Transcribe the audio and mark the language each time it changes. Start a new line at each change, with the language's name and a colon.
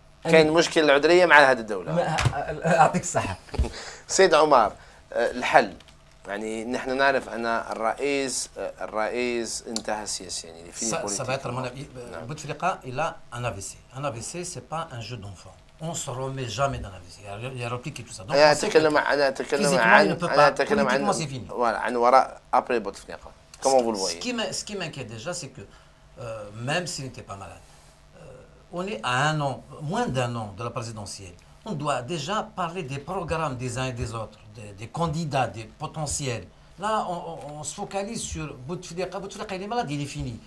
Arabic: كان مشكل العذرية مع هذه الدولة. أعطيك الصحة. سيد عمر، الحل يعني نحن نعرف أن الرئيس انتهى سياسيا يعني
French: ça va être mon avis. Bouteflika, il a un AVC. Un AVC, c'est pas un jeu d'enfant. On se remet jamais d'un AVC. Il y a réplique et tout ça. Donc,
Arabic: أنا أتكلم عن وراء après Bouteflika.
French: Comment vous le voyez? Ce qui m'inquiète déjà, c'est que même s'il n'était pas malade, on est à moins d'un an de la présidentielle. On doit déjà parler des programmes des uns et des autres, des candidats, des potentiels. Là, on se focalise sur Bouteflika. Bouteflika, il est malade, il est fini.